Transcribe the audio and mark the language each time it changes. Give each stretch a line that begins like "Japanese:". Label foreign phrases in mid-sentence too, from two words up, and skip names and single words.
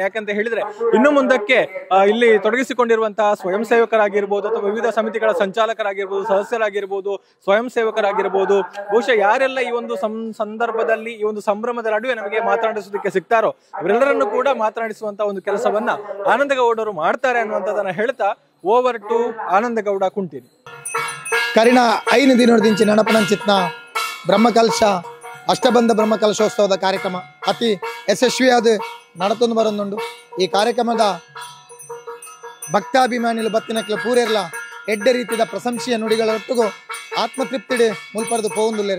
Kannada: ಯಾಕಂತ ಹೇಳಿದ್ರೆ ಇನ್ನು ಮುಂದಕ್ಕೆ ಇಲ್ಲಿ ತೊಡಗಿಸಿಕೊಂಡಿರುವಂತಹ ಸ್ವಯಂ ಸೇವಕರಾಗಿರ್ಬೋದು ಅಥವಾ ವಿವಿಧ ಸಮಿತಿಗಳ ಸಂಚಾಲಕರಾಗಿರ್ಬೋದು, ಸದಸ್ಯರಾಗಿರ್ಬೋದು, ಸ್ವಯಂ ಸೇವಕರಾಗಿರ್ಬೋದು, ಬಹುಶಃ ಯಾರೆಲ್ಲ ಈ ಒಂದು ಸಂದರ್ಭದಲ್ಲಿ ಈ ಒಂದು ಸಂಭ್ರಮದ ನಡುವೆ ನಮಗೆ ಮಾತನಾಡಿಸೋದಕ್ಕೆ ಸಿಗ್ತಾರೋ ಅವರೆಲ್ಲರನ್ನು ಕೂಡ ಮಾತನಾಡಿಸುವಂತಹ ಒಂದು ಕೆಲಸವನ್ನ ಆನಂದ ಗೌಡರು ಮಾಡ್ತಾರೆ ಅನ್ನುವಂಥದ್ದನ್ನ ಹೇಳ್ತಾ
English: over to
Kannada: ಆನಂದ ಗೌಡ ಕುಂಟೀನಿ.
Tulu: ಕರಿನ 5 ದಿನದಿಂದ ನೆನಪನಂಚಿತ್ನ ಬ್ರಹ್ಮಕಲಶ ಅಷ್ಟಬಂಧ ಬ್ರಹ್ಮಕಲಶೋತ್ಸವದ ಕಾರ್ಯಕ್ರಮ ಅತಿ ಯಶಸ್ವಿಯಾದ ನಡತೊಂದು ಬರೋದುಂಡು. ಈ ಕಾರ್ಯಕ್ರಮದ ಭಕ್ತಾಭಿಮಾನಿಗಳು ಬತ್ತಿನಕ್ಲೆ ಪೂರೆರ್ಲ ಎಡ್ಡೆ ರೀತಿಯ ಪ್ರಶಂಸೆಯ ನುಡಿಗಳೊಟ್ಟಿಗೂ ಆತ್ಮತೃಪ್ತಿಡೆ ಮುಲ್ಪರೆದು ಪೋವುಂದುಲ್ಲೇರು.